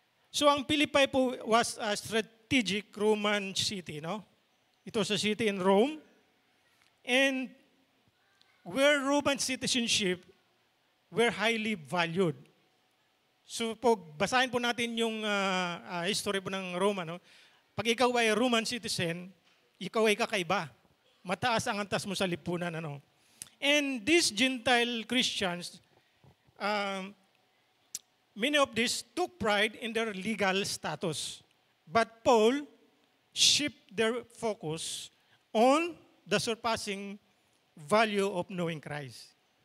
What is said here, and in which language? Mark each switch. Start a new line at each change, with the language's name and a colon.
English: So ang Philippi po was a strategic Roman city, no? It was a city in Rome. And where Roman citizenship were highly valued.
Filipino: So po, basahin po natin yung history po ng Roma, no? Pag ikaw ay Roman citizen, ikaw ay kakaiba. Mataas ang antas mo sa lipunan, ano?
English: And these Gentile Christians, many of these took pride in their legal status. But Paul shifted their focus on the surpassing value of knowing Christ.